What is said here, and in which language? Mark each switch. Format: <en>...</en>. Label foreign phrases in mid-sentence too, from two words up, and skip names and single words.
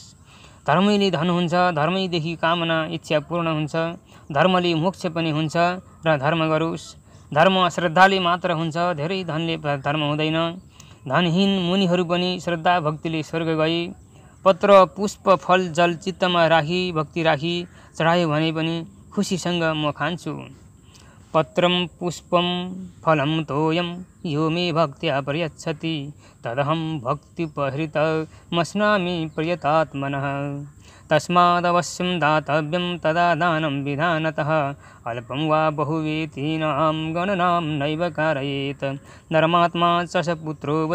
<ne>धर्मैले धन हुन्छ धर्मैदेखि कामना इच्छा पूर्ण हुन्छ धर्मले मोक्ष पनि हुन्छ र धर्म गरोस्। धर्म श्रद्धाले मात्र हुन्छ धेरै धनले धर्म हुँदैन। धनहीन मुनिहरू पनि श्रद्धा भक्तिले स्वर्ग गए। पत्र पुष्प फल जल चित्तमा राखी भक्ति राखी चढायो भने पनि खुसीसँग म खान्छु।</ne> <sa>पत्रं पुष्पं फलं तोयं यो मे भक्त्या प्रयच्छति तदहं भक्त्युपहृतमश्नामि प्रियतात्मनः तस्मादवश्यं दातव्यं तदा दानं विधानतः अल्पं वा बहुवेतीनां गणनां नैव कारयेत् धर्मात्मा च स पुत्रो वै</sa>